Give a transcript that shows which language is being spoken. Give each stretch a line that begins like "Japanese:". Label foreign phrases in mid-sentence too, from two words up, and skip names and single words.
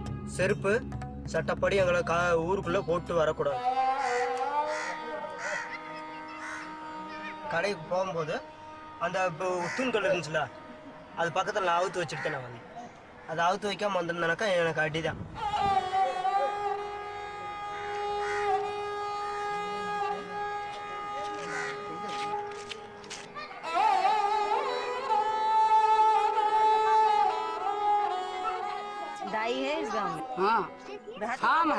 Tamil: செருப்பு சட்டப்படி எங்களை ஊருக்குள்ளே போட்டு வரக்கூடாது. கடைக்கு போகும்போது அந்த தூண்கள் இருந்துச்சுல, அது பக்கத்தில் நான் அவுத்து வச்சுட்டு நான் வந்தேன். அதை அவுத்து வைக்காமல் வந்திருந்தேனாக்கா எனக்கு அடி தான்.
Hindi: दाई है इस गांव में? हाँ हाँ मैं